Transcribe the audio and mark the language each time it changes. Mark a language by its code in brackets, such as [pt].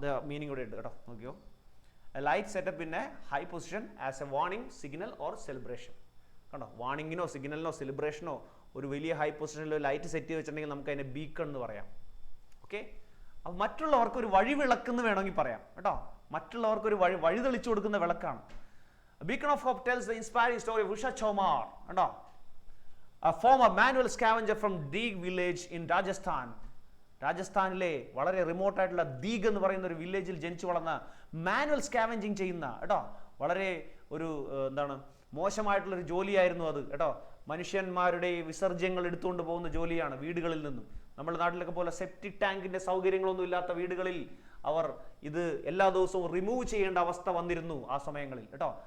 [ml] Meaning കൂടെ ഉണ്ട് കേട്ടോ, നോക്കിയോ. [en] Light setup in a high position as a warning, signal or celebration. [ml] കണ്ടോ, വാർണിങ്ങിനോ സിഗ്നലിനോ സെലിബ്രേഷനോ ഒരു വലിയ ഹൈ പൊസിഷനിൽ ലൈറ്റ് സെറ്റ് ചെയ്ത് വെച്ചിട്ടുണ്ടെങ്കിൽ നമുക്ക് അതിനെ ബീക്കൺ എന്ന് പറയാം. ഓക്കെ, അപ്പോൾ മറ്റുള്ളവർക്ക് ഒരു വഴി വിളക്കെന്ന് വേണമെങ്കിൽ പറയാം കേട്ടോ. മറ്റുള്ളവർക്ക് ഒരു വഴി തെളിച്ചു കൊടുക്കുന്ന വിളക്കാണ്. [en] Beacon of Hope tells the inspiring story of Usha Chaumar, a former manual scavenger from Deeg village in Rajasthan. [ml] രാജസ്ഥാനിലെ വളരെ റിമോട്ട് ആയിട്ടുള്ള ദീഗ് എന്ന് പറയുന്ന ഒരു വില്ലേജിൽ ജനിച്ചു വളർന്ന മാനുവൽ സ്കാവഞ്ചിങ് ചെയ്യുന്ന കേട്ടോ, വളരെ ഒരു എന്താണ് മോശമായിട്ടുള്ളൊരു ജോലിയായിരുന്നു അത് കേട്ടോ. മനുഷ്യന്മാരുടെ വിസർജ്യങ്ങൾ എടുത്തുകൊണ്ട് പോകുന്ന ജോലിയാണ് വീടുകളിൽ നിന്നും. നമ്മുടെ നാട്ടിലൊക്കെ പോലെ സെപ്റ്റിക് ടാങ്കിന്റെ സൗകര്യങ്ങളൊന്നും ഇല്ലാത്ത വീടുകളിൽ അവർ ഇത് എല്ലാ ദിവസവും റിമൂവ് ചെയ്യേണ്ട അവസ്ഥ വന്നിരുന്നു ആ സമയങ്ങളിൽ കേട്ടോ.